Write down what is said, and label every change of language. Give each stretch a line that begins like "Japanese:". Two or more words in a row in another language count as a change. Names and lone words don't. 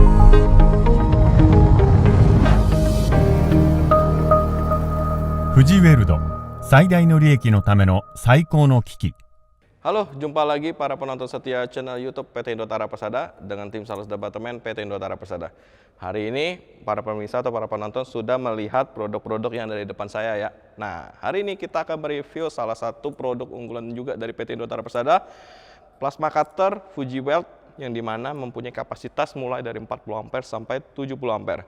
Japanese: 富士ウェルド、最大の利益のための最高の機器。
Indonesian: Halo, jumpa lagi para penonton setia channel YouTube PT Indotara Persada dengan tim Sales Departemen PT Indotara Persada. Hari ini para pemirsa atau para penonton sudah melihat produk-produk yang dari depan saya ya. Nah, hari ini kita akan mereview salah satu produk unggulan juga dari PT Indotara Persada,
English: plasma cutter
Indonesian: Fuji Weld, yang dimana mempunyai kapasitas mulai dari 40 ampere sampai 70 ampere.